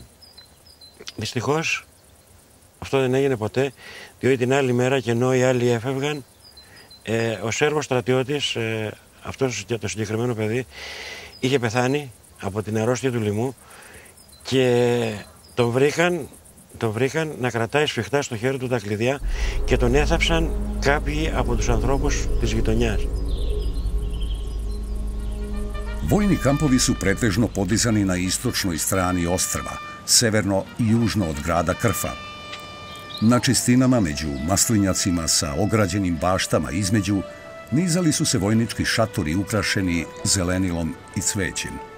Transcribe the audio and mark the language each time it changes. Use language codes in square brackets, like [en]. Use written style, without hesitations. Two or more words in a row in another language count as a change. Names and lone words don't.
[el] Δυστυχώς αυτό δεν έγινε ποτέ, διότι την άλλη μέρα, και ενώ οι άλλοι έφευγαν, ο Σέρβος στρατιώτης, αυτός το συγκεκριμένο παιδί, είχε πεθάνει από την αρρώστια του λοιμού και τον βρήκαν να κρατάει σφιχτά στο χέρι του τα κλειδιά και τον έθαψαν κάποιοι από τους ανθρώπους της γειτονιάς. [sr] Vojni kampovi su pretežno podizani na istočnoj strani ostrva, severno i južno od grada Krfa. Na čistinama među maslinjacima sa ograđenim baštama između nizali su se vojnički šatori ukrašeni zelenilom i cvećem.